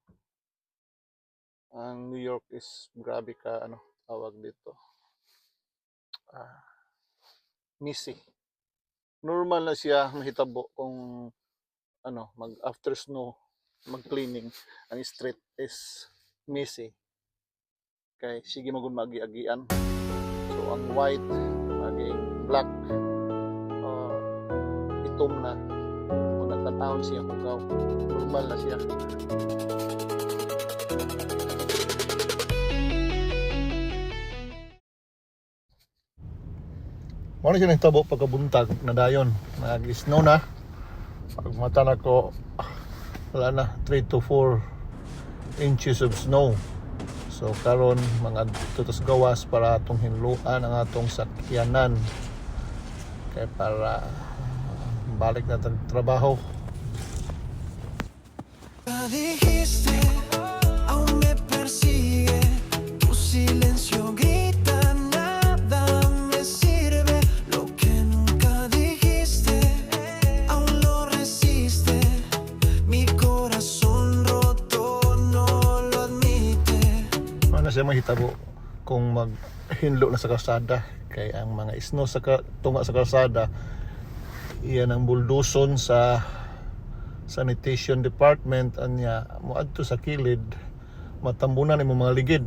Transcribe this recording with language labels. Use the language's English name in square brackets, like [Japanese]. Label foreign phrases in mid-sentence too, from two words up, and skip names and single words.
[Cebuano] Ang New York is grabe ka, ano, [Filipino] tawag dito. [Cebuano] Messy. Normal na siya mahitabo kung ano, mag after snow, mag-cleaning, ang [English] street is messy. [Cebuano] Kay sige magun magi-agian. So ang white maging black, uh, itom na. Kung nagkataon siya kugaw, normal na siya. Muna siya nagtabo pagkabuntag na dayon. Nag-snow na. Pag mata na ko, wala na, [English] 3 to 4 inches of snow. [Cebuano] So karon mga tutos gawas para atong hinluan ang atong sakyanan. Kaya para balik na trabaho. [Spanish] Dijiste, aún me persigue, tu silencio grita, nada me sirve, lo que nunca dijiste, aún lo resiste, mi corazón roto no lo admite. [Cebuano] Ano siya mahitabo kung maghinlo na sa kalsada, kaya ang mga snow sa tunga sa kalsada, iyan ang bulduson sa [English] sanitation department [Cebuano] anya moadto sa kilid, matambunan ni mga ligid.